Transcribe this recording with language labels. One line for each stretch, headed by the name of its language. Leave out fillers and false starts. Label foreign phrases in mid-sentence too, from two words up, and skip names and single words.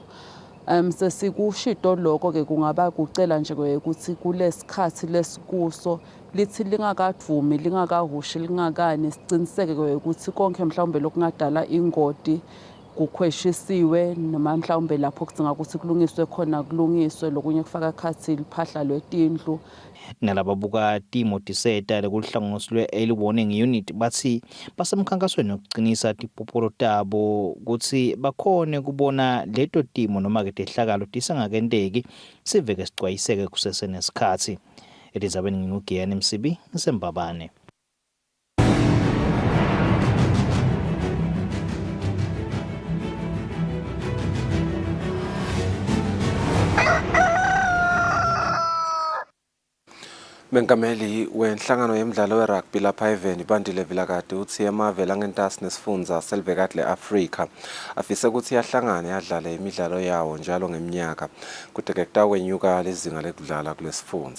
Swati: Sesikushito lokho ke kungaba kucela nje ukuthi kulesikhathi lesikuso lithi lingakavumi lingakahushi lingakani siciniseke ukuthi konke mhlawumbe lokungadala ingoti kukhweshisiwe noma mhlawumbe lapho kudinga ukuthi kulungiswe khona kulungiswe, lokunye kufaka ekhathi liphahla lwetindlu. Nalababuka timo tiseta lekuhlangothi lwe-
English: early warning unit
Swati: bathi basemkhankasweni wokuqinisa tipopolo tabo ukuthi bakhone kubona leto timo noma-ke tehlakalo tisangakenteki siveke sicwayiseke kusesenesikhathi. Elizabeth Ngingugiyani Msibi ngisembabane. Mengameli wenhlangano yemidlalo werugby lapha eveni Bandile Vilakade uthi emave langentasi nesifundza selivekati le-Afrika afise ukuthi yahlangane yadlale imidlalo yawo njalo ngeminyaka kute-ke kutawunyuka lezinga lekudlala kulesifundza.